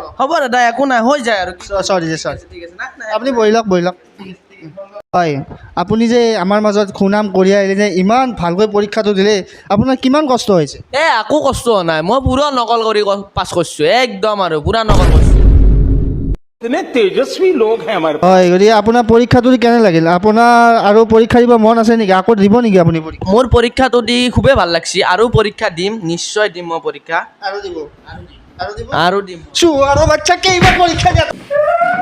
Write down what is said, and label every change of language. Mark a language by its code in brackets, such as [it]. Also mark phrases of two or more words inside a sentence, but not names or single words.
[as] হ'ব দাদা, একো নাই, হৈ যায় আৰু। চৰি ঠিক আছে না? আপুনি বহি লওক। হয়, আপুনি যে আমাৰ মাজত সুনাম কঢ়িয়াই আহিলে যে ইমান ভালকৈ পৰীক্ষাটো দিলে আপোনাৰ কিমান কষ্ট হৈছে? একো কষ্ট হোৱা নাই, মই পুৰা নকল কৰি পাছ কৰিছোঁ, একদম আৰু পুৰা নকল কৰিছোঁ। [hi] इतने तेजस्वी लोग हैं हमारे पास। [as] হয়, গতিকে আপোনাৰ পৰীক্ষাটো কেনে লাগিল? আপোনাৰ আৰু পৰীক্ষা দিব মন আছে নেকি? আকৌ দিব নেকি আপুনি পৰীক্ষা? মোৰ পৰীক্ষাটো দি খুবেই ভাল লাগছে, আৰু পৰীক্ষা দিম, নিশ্চয় দিম মই পৰীক্ষা। আৰু দিব আৰু দিম। চুৱাৰৰ বাচ্চা কেইবাৰ পৰীক্ষা দিয়া